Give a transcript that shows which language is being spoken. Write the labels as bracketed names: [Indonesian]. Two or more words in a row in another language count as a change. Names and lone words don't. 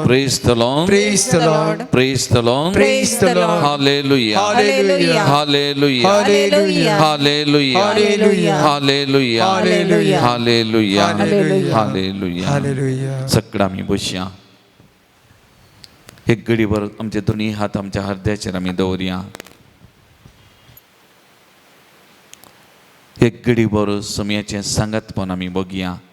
[English] Praise the Lord. Praise the Lord. Praise the Lord. Praise the Lord. Hallelujah. Hallelujah. Hallelujah. Hallelujah. Hallelujah. Hallelujah. Hallelujah. Hallelujah. Hallelujah. Hallelujah. Hallelujah. हालेलुया. [Konkani] सगळं आम्ही बसया एक घडीभर आमचे दोन्ही हात आमच्या हृदयाचेर आमी दवरया एक घडीभर समयाचें सांगतपण आमी बघया